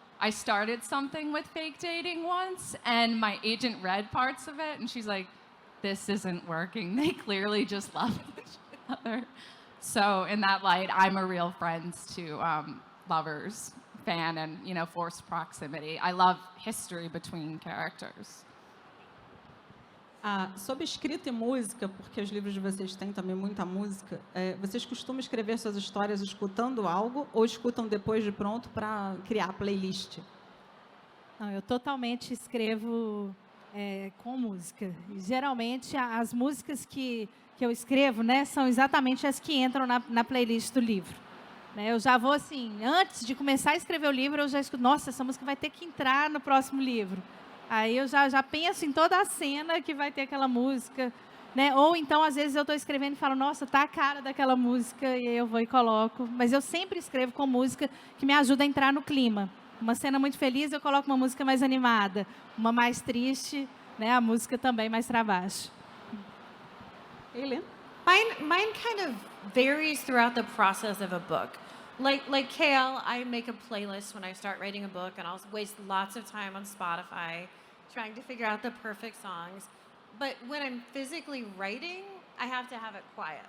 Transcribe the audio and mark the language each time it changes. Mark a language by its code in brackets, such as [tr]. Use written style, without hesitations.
[en] I started something with fake dating once, and my agent read parts of it, and she's like, this isn't working. They clearly just love each other. So in that light, I'm a real friends to lovers fan and, forced proximity. I love history between characters. [pt] Sobre escrita e música, porque os livros de vocês têm também muita música, vocês costumam escrever suas histórias escutando algo ou escutam depois de pronto para criar playlist? Não, eu totalmente escrevo com música. E, geralmente, as músicas que eu escrevo, né, são exatamente as que entram na playlist do livro. Né, eu já vou assim, antes de começar a escrever o livro, eu já escuto, nossa, essa música vai ter que entrar no próximo livro. Aí eu já penso em toda a cena que vai ter aquela música, né? Ou então, às vezes, eu estou escrevendo e falo, nossa, tá a cara daquela música, e aí eu vou e coloco. Mas eu sempre escrevo com música que me ajuda a entrar no clima. Uma cena muito feliz, eu coloco uma música mais animada. Uma mais triste, né? A música também mais para baixo. Helena? [en] Mine kind of varies throughout the process of a book. Like KL, I make a playlist when I start writing a book, and I'll waste lots of time on Spotify trying to figure out the perfect songs. But when I'm physically writing, I have to have it quiet.